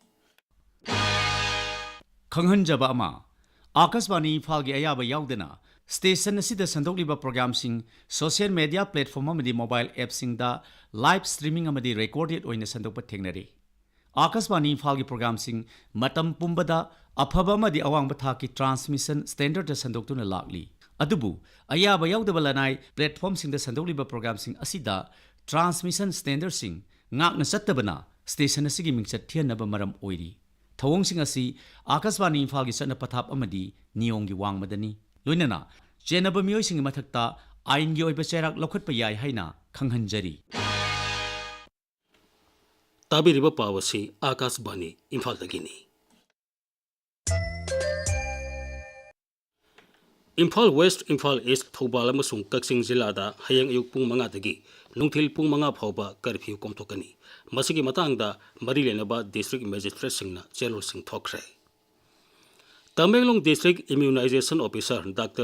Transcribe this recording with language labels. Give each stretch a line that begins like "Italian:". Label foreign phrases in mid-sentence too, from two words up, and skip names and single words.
Manipuri: खंगहनजबा अमा आकाशवाणी इम्फाल की अयाबा याउदना स्टेशन असिदा संदोकलिबा प्रोग्रामसिंग
English: social media platform
Manipuri: अमदी मोबाइल एप्सिंगदा
English: live streaming
Manipuri: अमदी रिकॉर्डेड ओइना संदोकपा थेंगनरी आकाशवाणी इम्फाल की प्रोग्रामसिंग मतम पुंबदा अफबा अमदी अवांग थाकी
English: transmission standard
Manipuri: संदोक्तुना लागली अदुबु अयाबा याउदबा लनाई प्लेटफॉर्म सिंग संदोकलिबा प्रोग्रामसिंग असिदा
English: transmission standard
Manipuri: सिंग ngakna chattabana station asigi mingchat thianaba maram oiri thawongsing asi akaswani imphal gi chana pathap amadi niyong gi wangmadani loinana chenaba miyoi sing mathakta ain gi oiba cherak lokhatpa yai haina khanghanjari tabiriba pawasi akasbani imphal dagini imphal west imphal east thobal amasung kaksing jila da hayang ayuk pung manga dagi nungthil pung manga phawba curfew komthokani masigi matangda mari lenaba
English: district magistrate
Manipuri: singna chelol sing thokre Tameglong
English: district immunization officer
Manipuri: Dr.